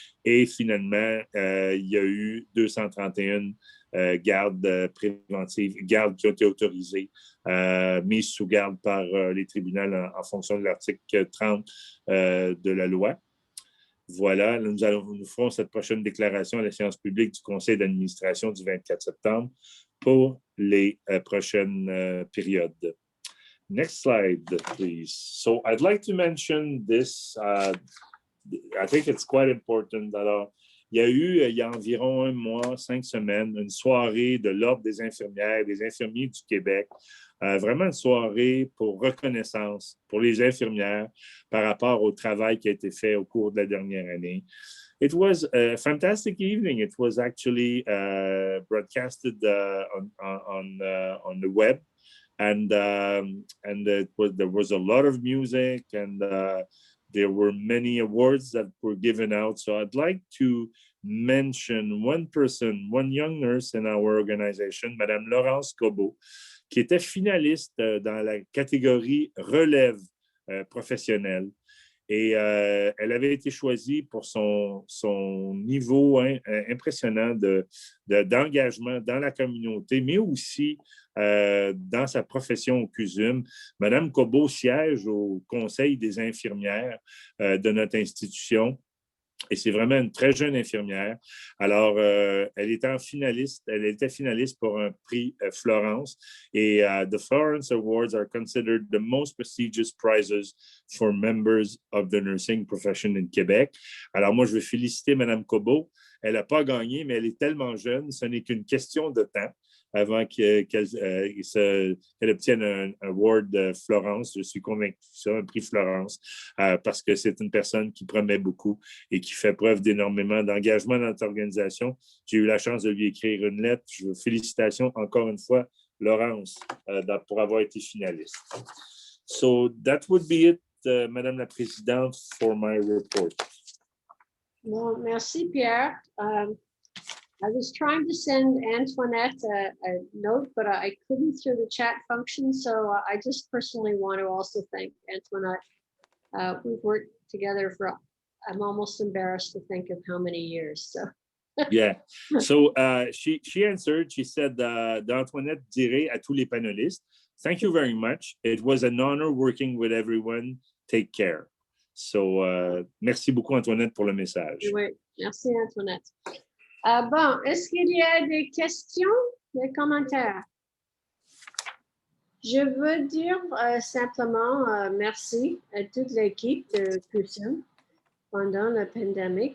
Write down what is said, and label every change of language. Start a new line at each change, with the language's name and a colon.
French: Et finalement, il y a eu 231 gardes préventives, gardes qui ont été autorisées, mises sous garde par les tribunaux en fonction de l'article 30 de la loi. Voilà, nous ferons cette prochaine déclaration à la séance publique du Conseil d'administration du 24 septembre pour les prochaines périodes.
English: Next slide, please. So I'd like to mention this. I think it's quite important.
French: Alors, il y a environ 1 mois, 5 semaines, une soirée de l'Ordre des infirmières et des infirmiers du Québec. Vraiment une soirée pour reconnaissance pour les infirmières par rapport au travail qui a été fait au cours de la dernière année.
English: It was a fantastic evening. It was actually broadcasted on the web, and there was a lot of music, and there were many awards that were given out. So I'd like to mention one person, one young nurse in our organization, Madame Laurence Cobo,
French: qui était finaliste dans la catégorie relève professionnelle. Et elle avait été choisie pour son niveau impressionnant d'engagement dans la communauté, mais aussi dans sa profession au CUSM. Madame Cobo siège au Conseil des infirmières de notre institution. Et c'est vraiment une très jeune infirmière. Alors, elle était finaliste pour un prix Florence.
English: Et the Florence Awards are considered the most prestigious prizes for members of the nursing profession in Québec.
French: Alors, moi, je veux féliciter Mme Cobo. Elle n'a pas gagné, mais elle est tellement jeune, ce n'est qu'une question de temps avant qu'elle obtienne un award Florence. Je suis convaincu que c'est un prix Florence parce que c'est une personne qui promet beaucoup et qui fait preuve d'énormément d'engagement dans notre organisation. J'ai eu la chance de lui écrire une lettre. Félicitations encore une fois, Laurence, pour avoir été finaliste.
English: So that would be it, Madame la Présidente, for my report.
French: Bon, merci, Pierre.
English: I was trying to send Antoinette a note, but I couldn't through the chat function. So I just personally want to also thank Antoinette. We've worked together for, I'm almost embarrassed to think of how many years. So Yeah. So she answered, she said,
French: d'Antoinette dirait à tous les panélistes,
English: thank you very much. It was an honor working with everyone. Take care.
French: So, merci beaucoup, Antoinette, pour le message. oui, merci Antoinette. Bon, est-ce qu'il y a des questions, des commentaires? Je veux dire simplement merci à toute l'équipe de CUSM pendant la pandémie.